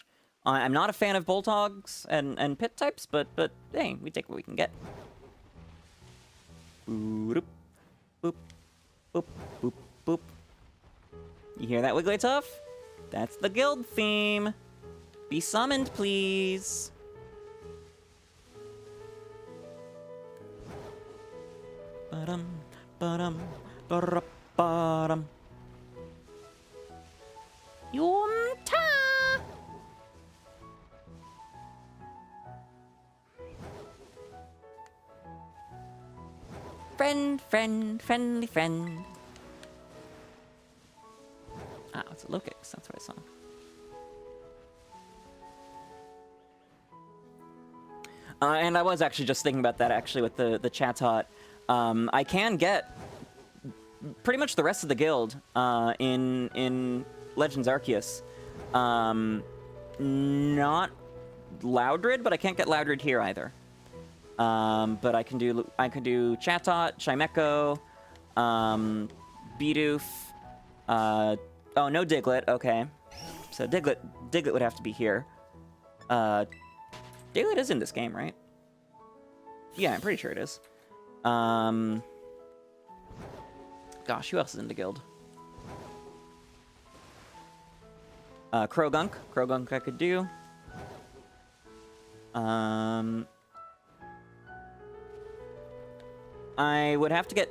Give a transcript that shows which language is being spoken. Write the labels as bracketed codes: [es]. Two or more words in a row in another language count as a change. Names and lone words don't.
[en] I'm not a fan of bulldogs and pit types, but hey, we take what we can get. Boop, boop, boop, boop, boop. You hear that, Wigglytuff? That's the guild theme. Be summoned, please. Ba-dum, ba-dum, ba-da-ba-dum. Yumta! Friend, friend, friendly friend. Ah, it's a Lokix. That's what I saw. And I was actually just thinking about that, actually, with the Chatot. I can get pretty much the rest of the guild in Legends Arceus. Not Loudred, but I can't get Loudred here either. But I can do Chatot, Chimecho, Bidoof. Oh, no Diglett. Okay, so Diglett would have to be here. Diglett is in this game, right? Yeah, I'm pretty sure it is. Gosh, who else is in the guild? Krogunk. Krogunk I could do. I would have to get...